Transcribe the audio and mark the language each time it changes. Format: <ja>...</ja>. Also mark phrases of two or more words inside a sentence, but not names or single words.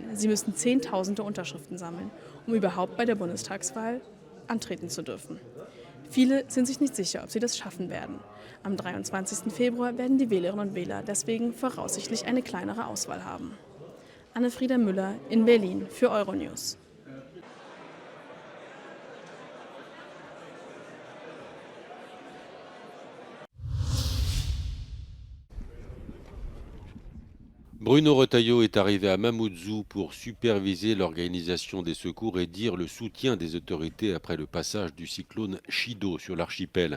<de>Sie müssen Zehntausende Unterschriften sammeln, um überhaupt bei der Bundestagswahl antreten zu dürfen. Viele sind sich nicht sicher, ob sie das schaffen werden. Am 23. Februar werden die Wählerinnen und Wähler deswegen voraussichtlich eine kleinere Auswahl haben. Anne-Frieda Müller in Berlin für Euronews.</de> <fr>Bruno Retailleau est arrivé à Mamoudzou pour superviser l'organisation des secours et dire le soutien des autorités après le passage du cyclone Chido sur l'archipel.</fr>